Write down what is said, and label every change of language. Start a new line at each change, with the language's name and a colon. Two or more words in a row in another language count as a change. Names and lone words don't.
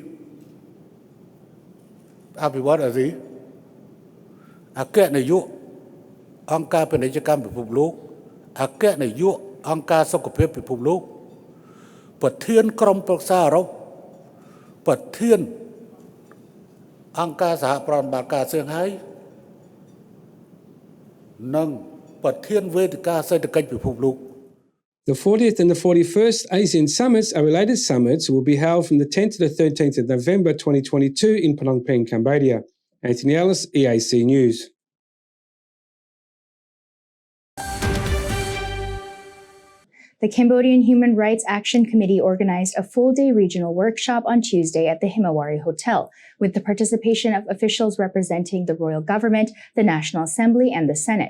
Khmer: អភិវឌ្ឍន៍អាស៊ីអគ្គនាយកអង្គការពាណិជ្ជកម្មពិភពលោកអគ្គនាយកអង្គការសុខភាពពិភពលោកប្រធានក្រុមប្រឹក្សាអឺរ៉ុបប្រធានអង្គការសហប្រតិបត្តិការសៀងហៃនិងប្រធានវេទិកាសេដ្ឋកិច្ចពិភពលោក
English: The 40th and the 41st ASEAN Summits are related summits will be held from the 10th to the 13th of November 2022 in Phnom Penh, Cambodia. Anthony Ellis, EAC News. The Cambodian Human Rights Action Committee organized a full-day regional workshop on Tuesday at the Himawari Hotel, with the participation of officials representing the royal government, the National Assembly, and the Senate.